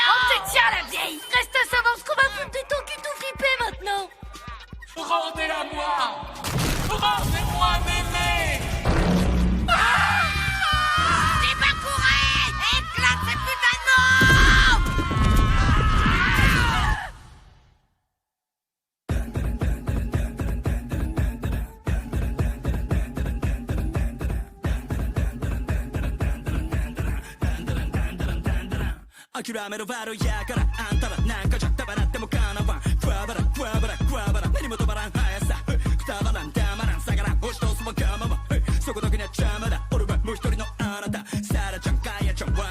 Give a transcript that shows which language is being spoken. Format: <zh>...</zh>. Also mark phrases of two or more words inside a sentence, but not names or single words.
<fr>fion! te tient, la vieille! Reste à savoir ce qu'on va foutre de ton cul tout fripé maintenant! Rendez-la-moi! Rendez-moi mémé! Débacouré! Éclate ces putains de mots!</fr> <ja>諦めろバロやからあんたらなんかじゃたばらってもかなわんクワバラクワバラクワバラ何も止まらん速さくたばらんたまらん下がらん押し通すもかままそこだけには邪魔だ俺はもう一人のあなたサラちゃんカヤちゃんワ</ja>